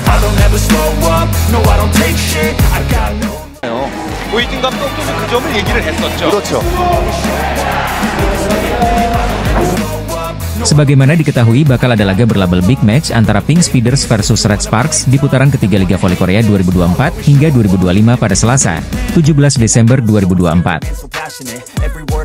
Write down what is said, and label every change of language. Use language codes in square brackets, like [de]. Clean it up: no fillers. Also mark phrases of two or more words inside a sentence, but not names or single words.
[en] don't ever slow up, no I don't take shit, I got no. [ko] 고이진 감독도 그 점을 얘기를 했었죠. 그렇죠. [id] Sebagaimana diketahui, bakal ada laga berlabel [en] Big Match [id] antara Pink Speeders versus Red Sparks di putaran ketiga Liga Voli Korea 2024 hingga 2025 pada Selasa, 17 Desember 2024.